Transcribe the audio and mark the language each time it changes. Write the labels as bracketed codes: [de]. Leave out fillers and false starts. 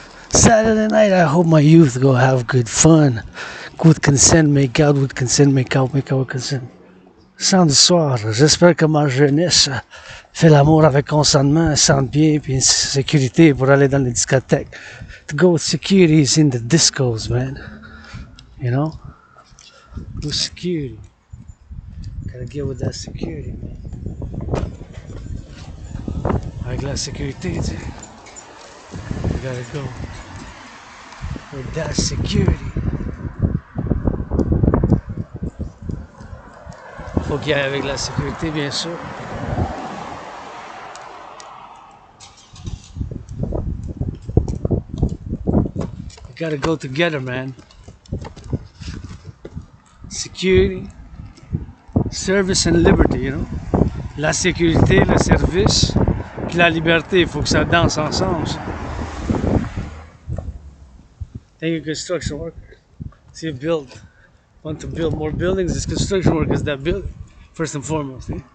[en] Saturday night, I hope my youth go have good fun. Good consent, make out with consent, make out with consent. [fr] Samedi soir, j'espère que ma jeunesse fait l'amour avec consentement, sente bien, puis une sécurité pour aller dans les discothèques. [en] To go with security is in the discos, man. You know? With security. Gotta get with that security, man. [fr] Avec la sécurité, tu sais. [en] You gotta go with that security. [fr] Faut qu'il y aille avec la sécurité, bien sûr. [en] You gotta go together, man. Security, service and liberty, you know. [fr] La sécurité, le service, puis la liberté, il faut que ça danse ensemble. [en] Thank you, construction worker. See, want to build more buildings, it's construction workers that build it, first and foremost.